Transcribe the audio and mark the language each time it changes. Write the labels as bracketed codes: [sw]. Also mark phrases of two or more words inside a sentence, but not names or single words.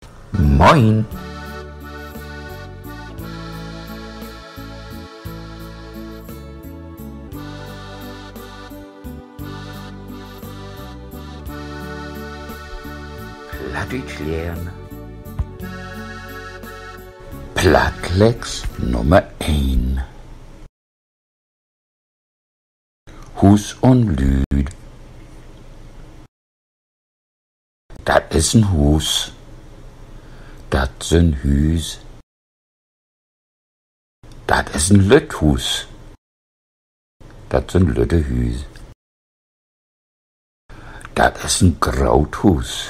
[de] Moin! Plattdeutsch lernen. Plattlex Nummer 1. [nds] Hus und Lüd. Dat is een hus. Dat is een huis. Dat is een luthus. Dat is een luttehuis. Dat is een groot huis.